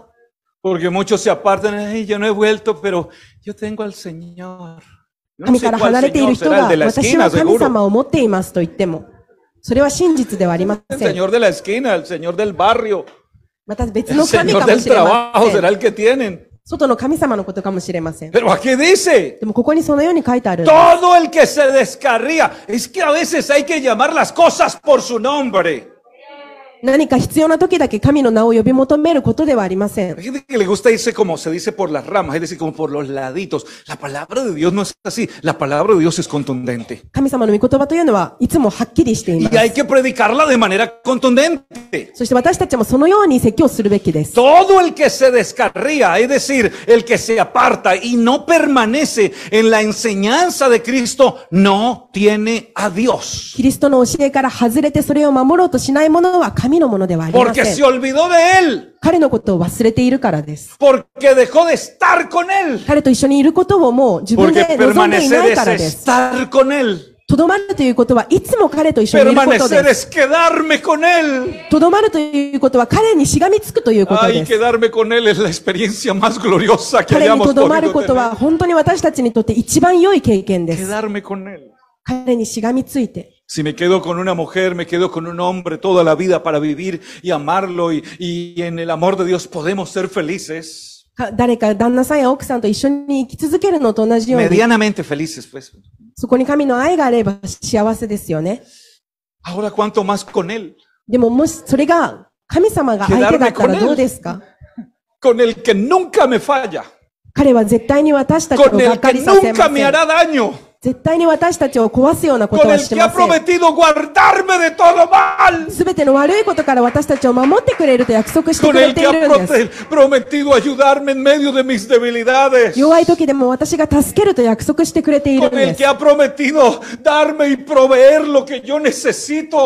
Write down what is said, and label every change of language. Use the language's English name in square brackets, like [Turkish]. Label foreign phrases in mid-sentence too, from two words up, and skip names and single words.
[Spanish] Porque muchos se apartan, "Ay, yo no he vuelto, pero yo tengo al Señor." Yo no [Japanese] 神 [Spanish] sé [Japanese] から [Spanish] cuál [Japanese] 離れている [Spanish] Señor [Japanese] 人 [Spanish] será, el [Japanese] が [Spanish] de la [Japanese] 私 [Spanish] esquina, [Japanese] は神 [Spanish] seguro. [Japanese] 様を持っていますと言っても、それは真実ではありま [Spanish] El [Japanese] せん。 [Spanish] Señor de la esquina, el Señor del barrio, [Japanese] また別 [Spanish] el [Japanese] の神 [Spanish] Señor [Japanese] かも [Spanish] del [Japanese] しれま [Spanish] trabajo [Japanese] せ [Spanish] será [Japanese] ん。 [Spanish] el que tienen. [Japanese] 外の神様のことかもしれません。 [Spanish] Pero aquí dice, [Japanese] でもここにそのように書いてあるんです。 [Spanish] todo el que se descarría, es que a veces hay que llamar las cosas por su nombre. [Japanese] 何か必要な時だけ神の名を呼び求めることではありません。 [Spanish] Hay gente que le gusta irse como se dice por las ramas, es decir, como por los laditos. La palabra de Dios no es así. La palabra de Dios es contundente. [Japanese] 神様の御言葉というのはいつもはっきりしていま [Spanish] Y hay [Japanese] す。 [Spanish] que predicarla de manera contundente. [Japanese] そして私たちもそのように説教するべきです。 [Spanish] Todo el que se descarría, es decir, el que se aparta y no permanece en la enseñanza de Cristo, no tiene a Dios. [Japanese] キリストの教えから外れてそれを守ろうとしないものは神のものではありま [Spanish] Porque [Japanese] せ [Spanish] se [Japanese] ん。 [Spanish] olvidó de él. [Japanese] 彼のことを忘れているからです。 [Spanish] Porque dejó de estar con él. [Japanese] 彼と一緒にいることをもう自分 [Spanish] Porque [Japanese] で望んでいな [Spanish] permanecer [Japanese] いから [Spanish] es [Japanese] です。 [Spanish] estar con él. [Japanese] とどまるということはいつも彼と一緒にいること [Spanish] Permanecer [Japanese] です。 [Spanish] es quedarme con él. [Japanese] とどまるということは彼にしがみつくということ [Spanish] Ay, [Japanese] です。 [Spanish] quedarme con él es la experiencia más gloriosa que [Japanese] 彼に [Spanish] hayamos [Japanese] とどまる [Spanish] podido [Japanese] ことは [Spanish] tener. [Japanese] 本当に私たちにとって一番良い経験です。 [Spanish] Quedarme con él. [Japanese] 彼にしがみついて。 [Spanish] Si me quedo con una mujer, me quedo con un hombre toda la vida para vivir y amarlo y en el amor de Dios podemos ser felices. [Japanese] 誰か旦那さんや奥さんと一緒に生き続けるのと同じように、 [Spanish] Medianamente felices, pues. [Japanese] そこに神の愛があれば幸せですよね。 [Spanish] Ahora, ¿cuánto más con él? [Japanese] でももしそれが神様が相手だったらどうですか？ [Spanish] Con el que nunca me falla. [Japanese] 彼は絶対に私たちを [Spanish] Con [Japanese] がっ [Spanish] el [Japanese] か [Spanish] que [Japanese] りさせ [Spanish] nunca [Japanese] ま [Spanish] me [Japanese] せん。 [Spanish] hará daño. [Japanese] 絶対に私たちを壊すようなこと [Spanish] Con [Japanese] は [Spanish] el [Japanese] して [Spanish] que ha [Japanese] ません。 [Spanish] prometido guardarme de todo mal. [Japanese] すべての悪いことから私たちを守ってくれると約束して [Spanish] Con [Japanese] くれ [Spanish] el [Japanese] て [Spanish] que [Japanese] い [Spanish] ha [Japanese] るんです [Spanish] prometido ayudarme en medio de mis debilidades. [Japanese] 弱い時でも私が助けると約束してくれているん [Spanish] Con el [Japanese] です [Spanish] que ha prometido darme y proveer lo que yo necesito.